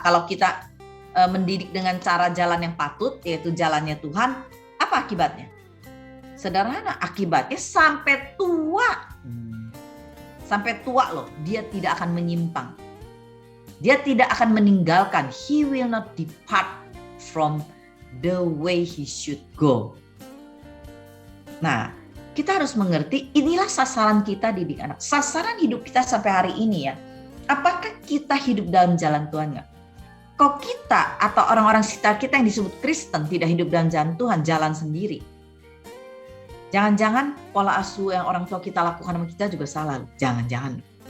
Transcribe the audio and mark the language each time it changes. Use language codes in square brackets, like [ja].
[id] Kalau kita mendidik dengan cara jalan yang patut, yaitu jalannya Tuhan, apa akibatnya? Sederhana, akibatnya sampai tua. Sampai tua loh, dia tidak akan menyimpang. Dia tidak akan meninggalkan. [en] He will not depart from the way he should go. [id] Nah, kita harus mengerti inilah sasaran kita didik anak. Sasaran hidup kita sampai hari ini ya. Apakah kita hidup dalam jalan Tuhan nggak? Kok kita atau orang-orang sekitar kita yang disebut Kristen tidak hidup dalam jalan Tuhan, jalan sendiri? Jangan-jangan pola asuh yang orang tua kita lakukan sama kita juga salah. Jangan-jangan.